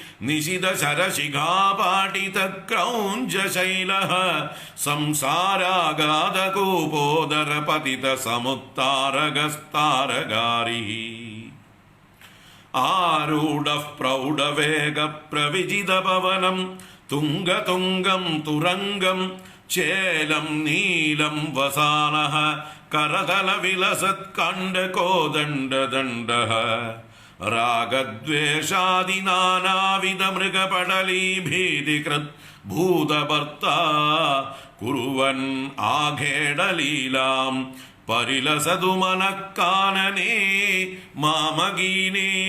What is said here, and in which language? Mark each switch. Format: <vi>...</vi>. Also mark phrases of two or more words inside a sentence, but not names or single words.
<sa>निशितशरशिखापाटितक्रौञ्चशैलः संसारागाधकूपोदरपतितसमुत्तारगस्तारगारिः आरूढः प्रौढवेगप्रविजितपवनं तुङ्गतुङ्गं तुरङ्गं चेलं नीलं वसानः करतलविलसत्काण्डकोदण्डदण्डः രാഗദ്വേഷാദി നാനാവിധ മൃഗപടലീ ഭീതികൃത് ഭൂതഭർത്താ കുറുവൻ ആഘേടലീലാം പരിലസതു മനഃകാനനേ മാമഗീനേ.</sa>